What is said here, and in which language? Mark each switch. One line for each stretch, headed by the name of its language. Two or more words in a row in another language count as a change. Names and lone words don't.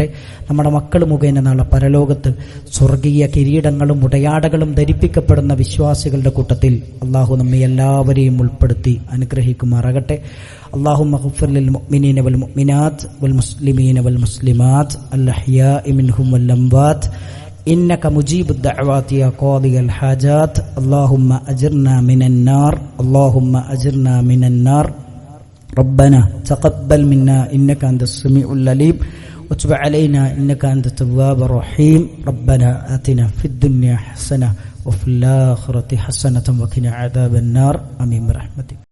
Malayalam: നമ്മുടെ മക്കൾ മുഖേന നാളെ പരലോകത്ത് സ്വർഗീയ കിരീടങ്ങളും ഉടയാടകളും ധരിപ്പിക്കപ്പെടുന്ന വിശ്വാസികളുടെ കൂട്ടത്തിൽ അള്ളാഹു നമ്മെ എല്ലാവരെയും ഉൾപ്പെടുത്തി അനുഗ്രഹിക്കുമാറാകട്ടെ.
Arabic: اللهم اغفر للمؤمنين والمؤمنات والمسلمين والمسلمات الأحياء منهم والأموات إنك مجيب الدعوات يا قاضي الحاجات اللهم أجرنا من النار اللهم أجرنا من النار ربنا تقبل منا إنك أنت السميع العليم وتب علينا إنك أنت التواب الرحيم ربنا آتنا في الدنيا حسنة وفي الآخرة حسنة وقنا عذاب النار آمين برحمتك.